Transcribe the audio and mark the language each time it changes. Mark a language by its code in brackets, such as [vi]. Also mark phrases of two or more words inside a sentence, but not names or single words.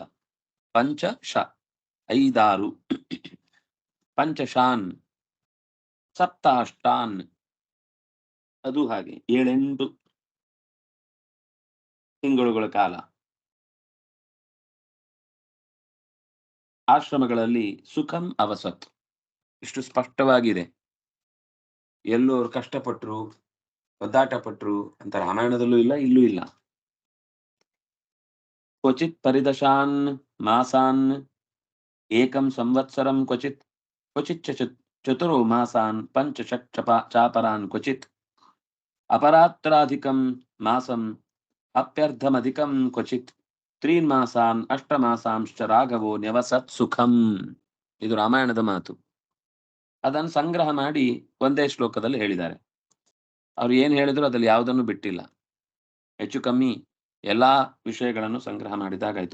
[kn] ಪಂಚಶ 5-6, [sa] ಪಂಚಶಾನ್ ಸಪ್ತಾಷ್ಟಾನ್ [kn] ಅದು ಹಾಗೆ 7-8 ತಿಂಗಳುಗಳ ಕಾಲ ಆಶ್ರಮಗಳಲ್ಲಿ [sa] ಸುಖಂ ಅವಸತ್. [kn] ಇಷ್ಟು ಸ್ಪಷ್ಟವಾಗಿದೆ. ಎಲ್ಲೂ ಅವ್ರು ಕಷ್ಟಪಟ್ರು, ಒದ್ದಾಟ ಪಟ್ರು ಅಂತ ರಾಮಾಯಣದಲ್ಲೂ ಇಲ್ಲ, ಇಲ್ಲೂ ಇಲ್ಲ. [sa] ಕ್ವಚಿತ್ ಪರಿದಶಾನ್ ಮಾಸಾನ್ ಏಕಂ ಸಂವತ್ಸರಂ ಕ್ವಚಿತ್ ಕ್ವಚಿತ್ ಚತುರೋ ಮಾಸಾನ್ ಪಂಚ ಚಾಪರಾನ್ ಕ್ವಚಿತ್ ಅಪರಾತ್ರಾಧಿಕಂ ಮಾಸಂ ಅಪ್ಯರ್ಧಮಧಿಕಂ ಕ್ವಚಿತ್ 3 ಮಾಸಾನ್ 8 ಮಾಸಾಂಶ್ಚ ರಾಘವೋ ನ್ಯವಸತ್ ಸುಖಂ. [kn] ಇದು ರಾಮಾಯಣದ ಮಾತು. ಅದನ್ನು ಸಂಗ್ರಹ ಮಾಡಿ ಒಂದೇ ಶ್ಲೋಕದಲ್ಲಿ ಹೇಳಿದ್ದಾರೆ. ಅವ್ರು ಏನ್ ಹೇಳಿದ್ರು ಅದ್ರಲ್ಲಿ ಯಾವುದನ್ನು ಬಿಟ್ಟಿಲ್ಲ. ಹೆಚ್ಚು ಕಮ್ಮಿ ಎಲ್ಲಾ ವಿಷಯಗಳನ್ನು ಸಂಗ್ರಹ ಮಾಡಿದಾಗಾಯ್ತು.